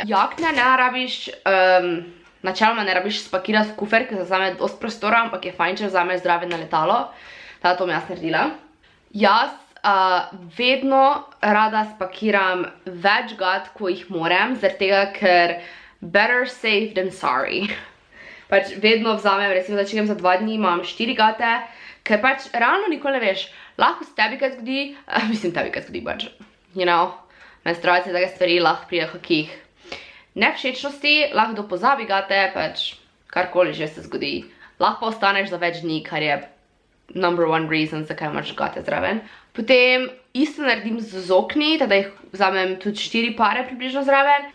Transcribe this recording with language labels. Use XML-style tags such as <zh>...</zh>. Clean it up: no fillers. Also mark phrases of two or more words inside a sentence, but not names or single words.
<sl>Jakne ne rabiš, načeloma ne rabiš spakirati v kufer, ker se vzame dosti prostora, ampak je fajn, če vzameš zraven na letalo. Tada to bom jaz naredila. Jaz vedno rada spakiram več gat, ko jih morem, zaradi tega, ker</sl> <en>better safe than sorry.</en> <sl>Pač vedno vzamem, recimo, da če grem za 2 dni, imam 4 gate, ker pač realno nikoli ne veš, lahko se tebi kaj zgodi, mislim tebi kaj zgodi, pač,</sl> <en>you know,</en> <sl>menstruacije, take stvari, lahko pride kakih nevšečnosti, lahko kdo pozabi gate, pač karkoli že se zgodi. Lahko pa ostaneš za več dni, kar je</sl> <en>#1 reason,</en> <sl>zakaj imaš gate zraven. Potem isto naredim z okni, teda jih vzamem tudi 4 pare približno zraven.</sl>